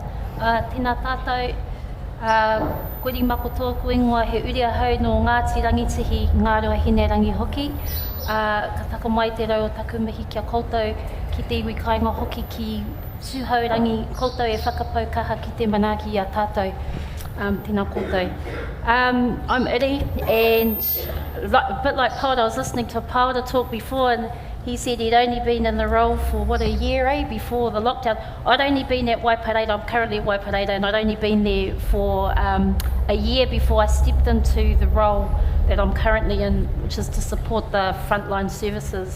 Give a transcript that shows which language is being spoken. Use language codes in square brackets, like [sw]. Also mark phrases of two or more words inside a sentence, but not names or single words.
[mi] Tēnā tātou, koeri Mako tōku ingoa he uri ahau no Ngāti rangitihi ngā rua hine rangi hoki. Ka tako mai te rau o taku mihi kia koutou ki te iwi kāinga hoki ki tūhau rangi koutou e whakapau kaha ki te manaaki a tātou. Tēnā koutou. [en] I'm Iri, and a bit like Paora, I was listening to Paora talk before, and he said he'd only been in the role for, a year, before the lockdown. I'd only been at Waipareira, I'm currently at Waipareira, and I'd only been there for a year before I stepped into the role that I'm currently in, which is to support the frontline services.